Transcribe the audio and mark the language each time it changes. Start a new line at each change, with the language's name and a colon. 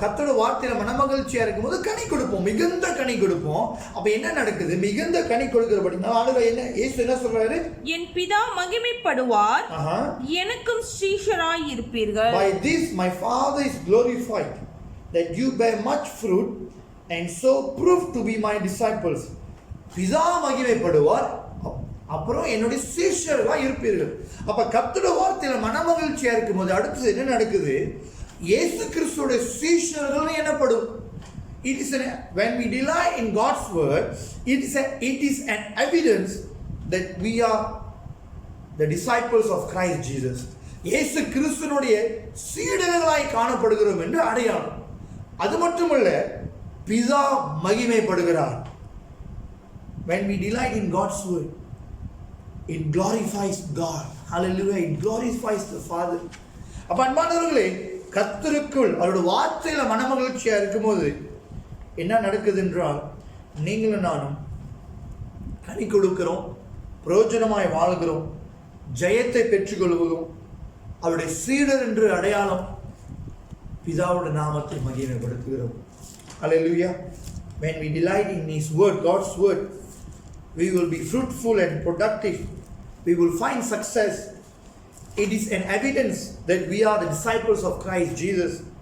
Tamil: கர்த்தருடைய வார்த்தையில மனமகிழ்ச்சியா இருக்கும்போது கனி கொடுப்போம், மிகுந்த கனி கொடுப்போம். அப்ப என்ன நடக்குது? மிகுந்த கனி கொடுக்கிறபடினா ஆண்டவர் என்ன, இயேசு என்ன சொல்றாரு? என் பிதா மகிமைப்படுவார், எனக்கும் ஸ்ரீஷராய் இருப்பீர்கள்.
English: By this my Father is glorified, that you bear much fruit and so prove to be my disciples.
Tamil: பிதா மகிமைப்படுவார், அப்புறம் என்னுடைய சீஷர்களாக இருப்பீர்கள். அப்ப கர்த்தருடைய வார்த்தையில மனமகிழ்ச்சியா இருக்கும்போது அடுத்தது என்ன நடக்குது? இயேசு கிறிஸ்துவோட சீஷர்கள் எனப்படும்.
English: It is when we delight in God's word, it is an evidence that we are the disciples of Christ Jesus.
Tamil: இயேசு கிறிஸ்துவினுடைய சீடர்களாய் காணப்படுகிறோம் என்று அடையாளம். அது மட்டுமல்ல, பிதா மகிமைப்படுகிறார்.
English: When we delight in God's word, it glorifies God. Hallelujah. It glorifies the Father.
Tamil: அப்ப அன்பானவர்களே, கர்த்தருக்குள் அவருடைய வார்த்தையில மனமகிழ்ச்சியா இருக்கும்போது என்ன நடக்குது என்றால், நீங்களும் நானும் கனி கொடுக்கிறோம், பிரயோஜனமாய் வாழ்கிறோம், ஜெயத்தை பெற்றுக்கொள்கிறோம். அவருடைய சீடர் என்று அடையாளம், பிதாவுடைய நாமத்தை மகிமைப்படுத்துகிறோம்.
English: Hallelujah. When we delight in His word, God's word, we will be fruitful and productive. We will find success. It is an evidence that we are the disciples of Christ Jesus.